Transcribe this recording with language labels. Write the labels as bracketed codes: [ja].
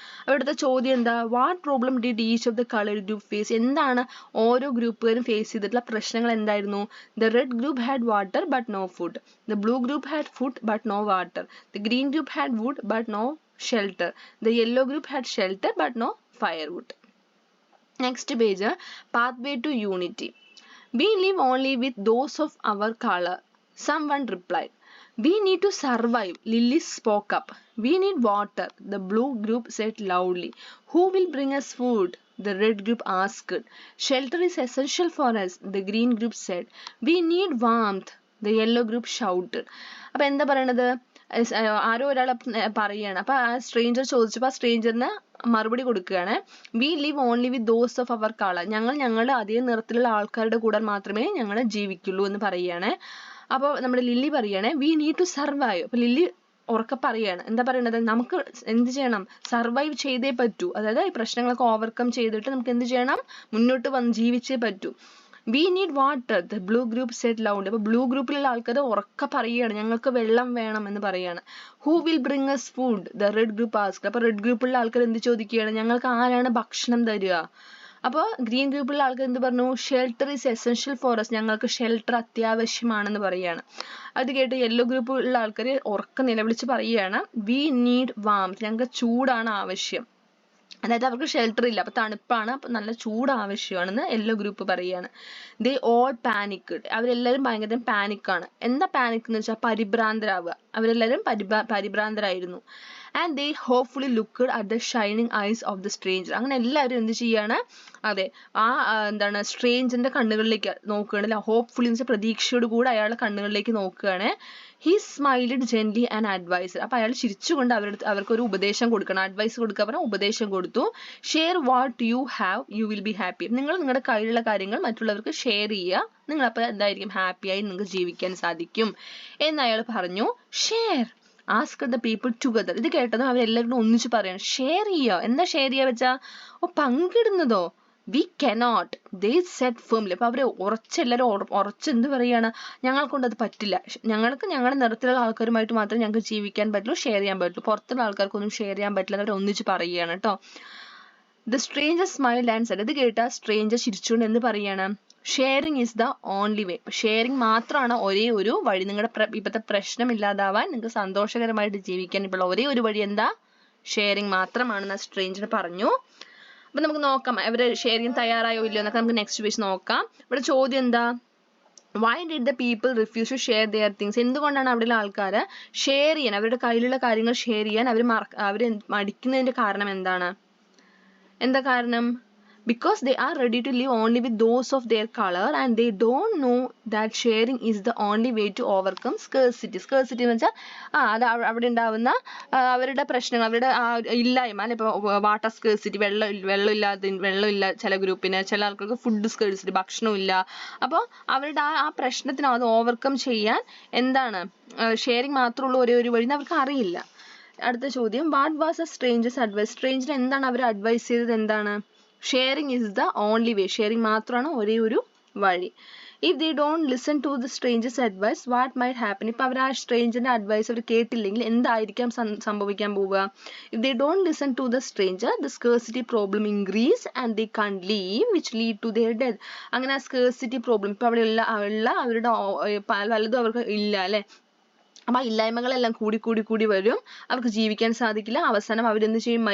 [ml] അവിടുത്തെ ചോദ്യം എന്താ, [en] What problem did each of the colour group face? [ml] എന്താണ് ഓരോ ഗ്രൂപ്പുകാരും ഫേസ് ചെയ്തിട്ടുള്ള പ്രശ്നങ്ങൾ എന്തായിരുന്നു? [en] The red group had water but no food. The blue group had food but no water. The green group had wood but no shelter. The yellow group had shelter but no firewood. Next page, pathway to unity. We live only with those of our color. Someone replied, "We need to survive." Lily spoke up. "We need water," the blue group said loudly. "Who will bring us food?" the red group asked. "Shelter is essential for us," the green group said. "We need warmth," the yellow group shouted. [ml] അപ്പോൾ എന്താ പറയണത്? ആരോ ഒരാൾ പറയുകയാണ്. അപ്പോൾ ആ stranger ചോദിച്ചപ്പോൾ ആ സ്ട്രേഞ്ചറിന് മറുപടി കൊടുക്കുകയാണ്. [en] "We live only with those of our colour." [ml] ഞങ്ങൾ ഞങ്ങളുടെ അതേ നിറത്തിലുള്ള ആൾക്കാരുടെ കൂടെ മാത്രമേ ഞങ്ങൾ ജീവിക്കുള്ളൂ എന്ന് പറയുകയാണ്. അപ്പോൾ നമ്മുടെ ലില്ലി പറയാണ് [en] "We need to survive." [ml] അപ്പോൾ ലില്ലി ഉറക്കെ പറയാണ്. എന്താ പറയണത്? നമുക്ക് എന്ത് ചെയ്യണം? സർവൈവ് ചെയ്തേ പറ്റൂ. അതായത് ഈ പ്രശ്നങ്ങളൊക്കെ ഓവർകം ചെയ്തിട്ട് നമുക്ക് എന്ത് ചെയ്യണം? മുന്നോട്ട് വന്ന് ജീവിച്ചേ പറ്റൂ. [en] "We need water," the blue group said loudly. [ml] അപ്പോൾ ബ്ലൂ ഗ്രൂപ്പിലുള്ള ആൾക്കാർ ഉറക്കെ പറയുകയാണ്, ഞങ്ങൾക്ക് വെള്ളം വേണം എന്ന് പറയാണ്. [en] "Who will bring us food?" the red group asked. [ml] അപ്പോൾ റെഡ് ഗ്രൂപ്പിലുള്ള ആൾക്കാർ എന്ത് ചോദിക്കുകയാണ്? ഞങ്ങൾക്ക് ആരാണ് ഭക്ഷണം തരിക? അപ്പോൾ ഗ്രീൻ ഗ്രൂപ്പിലുള്ള ആൾക്കാർ എന്ത് പറഞ്ഞു? [en] "Shelter is essential for us." [ml] ഞങ്ങൾക്ക് ഷെൽട്ടർ അത്യാവശ്യമാണെന്ന് പറയുകയാണ്. അത് കേട്ട് യെല്ലോ ഗ്രൂപ്പിലുള്ള ആൾക്കാർ ഉറക്കെ നിലവിളിച്ച് പറയുകയാണ് [en] "We need warmth." [ml] ഞങ്ങൾക്ക് ചൂടാണ് ആവശ്യം. അതായത് അവർക്ക് ഷെൽട്ടർ ഇല്ല, അപ്പൊ തണുപ്പാണ്, അപ്പൊ നല്ല ചൂട് ആവശ്യമാണെന്ന് യെല്ലോ ഗ്രൂപ്പ് പറയുകയാണ്. [en] "They all panicked." [ml] അവരെല്ലാവരും ഭയങ്കര പാനിക്കാണ്. എന്താ പാനിക് എന്ന് വെച്ചാൽ പരിഭ്രാന്തരാവുക. അവരെല്ലാവരും പരിഭ്രാന്തരായിരുന്നു. [en] "And they hopefully looked at the shining eyes of the stranger." [ml] അങ്ങനെ എല്ലാവരും എന്ത് ചെയ്യാണ്? അതെ, എന്താണ് സ്ട്രേഞ്ചറിന്റെ കണ്ണുകളിലേക്ക് നോക്കുകയാണ് അല്ലെ. ഹോപ്പ്ഫുള്ളി എന്ന് വെച്ചാൽ പ്രതീക്ഷയോട് കൂടെ അയാളുടെ കണ്ണുകളിലേക്ക് നോക്കുകയാണ്. [en] "He smiled gently and advised." [ml] അപ്പൊ അയാൾ ചിരിച്ചുകൊണ്ട് അവർക്ക് ഒരു ഉപദേശം കൊടുക്കണം. അഡ്വൈസ് കൊടുക്കുക പറഞ്ഞാൽ ഉപദേശം കൊടുത്തു. [en] "Share what you have, you will be happy." [ml] നിങ്ങൾ നിങ്ങളുടെ കയ്യിലുള്ള കാര്യങ്ങൾ മറ്റുള്ളവർക്ക് ഷെയർ ചെയ്യുക, നിങ്ങൾ അപ്പോൾ എന്തായിരിക്കും? ഹാപ്പിയായി നിങ്ങൾക്ക് ജീവിക്കാൻ സാധിക്കും എന്ന് അയാൾ പറഞ്ഞു. [en] "Share," asked the people together. [ml] ഇത് കേട്ടതും അവരെല്ലാവരും ഒന്നിച്ച് പറയണം, ഷെയർ ചെയ്യുക. എന്താ ഷെയർ ചെയ്യുക വെച്ചാ? പങ്കിടുന്നതോ? [en] "We cannot," they said firmly. [ml] അപ്പൊ അവര് എല്ലാവരും ഉറച്ച് എന്ത് പറയാണ്? ഞങ്ങൾക്കൊണ്ട് അത് പറ്റില്ല. ഞങ്ങൾക്ക് ഞങ്ങളുടെ നിറത്തിലുള്ള ആൾക്കാരുമായിട്ട് മാത്രമേ ഞങ്ങൾക്ക് ജീവിക്കാൻ പറ്റുള്ളൂ, ഷെയർ ചെയ്യാൻ പറ്റുള്ളൂ. പുറത്തുള്ള ആൾക്കാർക്കൊന്നും ഷെയർ ചെയ്യാൻ പറ്റില്ല. അവർ ഒന്നിച്ച് പറയുകയാണ് കേട്ടോ. [en] The stranger smiled and said. [ml] ഇത് കേട്ട സ്ട്രേഞ്ചർ ചിരിച്ചുകൊണ്ട് എന്ത് പറയാണ്? [en] "Sharing is the only way." [ml] Sharing മാത്രമാണ് ഒരേ ഒരു വഴി. നിങ്ങളുടെ ഇപ്പോഴത്തെ പ്രശ്നം ഇല്ലാതാവാൻ, നിങ്ങൾക്ക് സന്തോഷകരമായിട്ട് ജീവിക്കാൻ ഇപ്പോൾ ഒരേ ഒരു വഴി എന്താ? ഷെയറിങ് മാത്രമാണെന്ന് സ്ട്രേഞ്ചർ പറഞ്ഞു. അപ്പൊ നമുക്ക് നോക്കാം അവര് ഷെയറിങ് തയ്യാറായോ ഇല്ലയോ എന്നൊക്കെ നമുക്ക് നെക്സ്റ്റ് പേജ് നോക്കാം. ഇവിടെ ചോദ്യം എന്താ? [en] "Why did the people refuse to share their things?" [ml] എന്തുകൊണ്ടാണ് അവിടെയുള്ള ആൾക്കാർ ഷെയർ ചെയ്യാൻ, അവരുടെ കയ്യിലുള്ള കാര്യങ്ങൾ ഷെയർ ചെയ്യാൻ അവർ മടിക്കുന്നതിന്റെ കാരണം എന്താണ്? എന്താ കാരണം? [en] "Because they are ready to live only with those of their color and they don't know that sharing is the only way to overcome scarcity." [ml] Scarcity എന്ന് വെച്ചാൽ അത് അവിടെ ഉണ്ടാവുന്ന അവരുടെ പ്രശ്നങ്ങൾ, അവരുടെ ഇല്ലായ്മ അല്ലെ. ഇപ്പോൾ വാട്ടർ സ്കേഴ്സിറ്റി, വെള്ളമില്ല ചില ഗ്രൂപ്പിന്, ചില ആൾക്കാർക്ക് ഫുഡ് സ്കേഴ്സിറ്റി, ഭക്ഷണമില്ല. അപ്പോൾ അവരുടെ ആ പ്രശ്നത്തിന് അത് ഓവർകം ചെയ്യാൻ എന്താണ് ഷെയറിങ് മാത്രമുള്ള ഒരേ ഒരു വഴി അവർക്ക് അറിയില്ല. അടുത്ത ചോദ്യം, [en] "What was a stranger's advice?" [ml] Stranger എന്താണ് അവർ അഡ്വൈസ് ചെയ്തത്? എന്താണ്? [en] "Sharing is the only way." [ml] Sharing മാത്രമാണ് ഒരേ ഒരു വഴി. [en] "If they don't listen to the stranger's advice, what might happen?" [ml] ഇപ്പൊ അവർ ആ സ്ട്രേഞ്ചറിന്റെ അഡ്വൈസ് അവർ കേട്ടില്ലെങ്കിൽ എന്തായിരിക്കാം സംഭവിക്കാൻ പോവുക? [en] "If they don't listen to the stranger, the scarcity problem increase and they can't leave, which lead to their death." [ml] അങ്ങനെ ആ scarcity problem ഇപ്പൊ അവിടെ ഉള്ള അവരുടെ പലതും അവർക്ക് ഇല്ല അല്ലെ. അപ്പൊ ആ ഇല്ലായ്മകളെല്ലാം കൂടി വരും, അവർക്ക് ജീവിക്കാൻ സാധിക്കില്ല, അവസാനം അവരെന്ത് ചെയ്യും?